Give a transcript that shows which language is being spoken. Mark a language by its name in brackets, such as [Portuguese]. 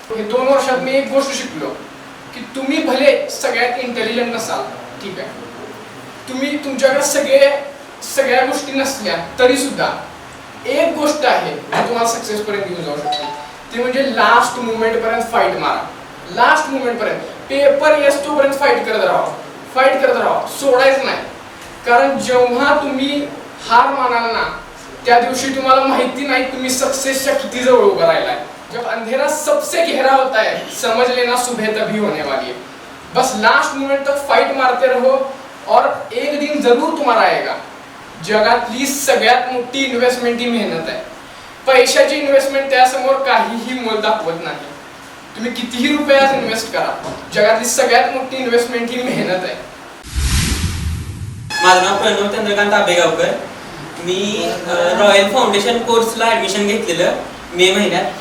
[Marathi] हे 2 वर्षात मी एक गोष्ट शिकलो की तुम्ही भले सगळ्यात इंटेलिजंट नसाल, ठीक आहे, तुम्ही तुमच्याकडे सगळ्या गोष्टी नसल्या तरी सुद्धा एक गोष्ट आहे जी तुम्हाला सक्सेस पर्यंत घेऊन जाऊ शकते, ते म्हणजे लास्ट मुवमेंट पर्यंत फाईट मारा. लास्ट मुवमेंट पर्यंत पेपर येतो पर्यंत फाईट करत राहा, सोडायचं नाही. कारण जेव्हा तुम्ही हार मानाल ना, त्या दिवशी तुम्हाला माहिती नाही तुम्ही सक्सेसच्या किती जवळ उभं राहिलाय. [Hindi] जब अंधेरा सबसे गहरा होता है समझ लेना सुबह तभी होने वाली है. बस लास्ट मोमेंट तक फाइट मारते रहो और एक दिन जरूर [Marathi] तुम्हाला [Hindi] आएगा. [Marathi] जगातली सगळ्यात मोठी इन्व्हेस्टमेंट ही मेहनत आहे. पैशाची इन्व्हेस्टमेंट त्यासमोर काहीही मोल दाखवत नाही. तुम्ही कितीही रुपयात इन्व्हेस्ट करा, जगातली सगळ्यात मोठी इन्व्हेस्टमेंट ही मेहनत आहे. माझं नाव प्रणव चंद्रकांत आबेगावकर. मी रॉयल फाउंडेशन कोर्सला ॲडमिशन घेतलेलं मे महिन्यात.